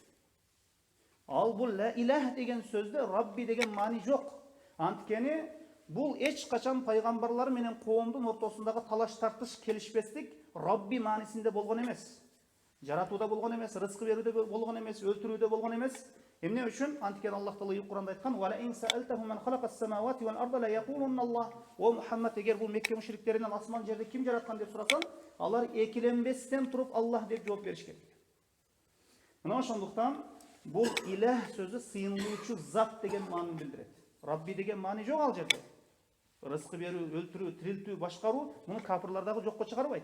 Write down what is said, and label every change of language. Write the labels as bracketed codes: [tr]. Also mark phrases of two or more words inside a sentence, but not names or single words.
[ky] Ал бул [ar] لا إله [ky] деген сөздө Рабби деген маани жок. Анткени бул эч качан пайгамбарлар менен коомдун ортосундагы талаш тартыш келишпестик Рабби маанисинде болгон эмес. Жаратууда болгон эмес, рызкы берүүдө болгон эмес, өлтүрүүдө болгон эмес. Эмне үчүн? Анткени Аллах Таала Кур'анда айткан: [ar] "ولئن سألتهم من خلق السماوات والأرض ليقولن الله". [ky] О Мухаммад, эгер бул Мекке мушриктеринен асман жерди ким жараткан деп сурасаң, алар экиленбестен туруп Аллах деп жооп беришкен. Мына ошондуктан бул иләһ сөзү сыйынуучу зат деген маанини билдирет. Рабби деген маани жок ал жерде. Рызкы берүү, өлтүрүү, тирилтүү, башкаруу муну кафирлар дагы жокко чыгарбайт.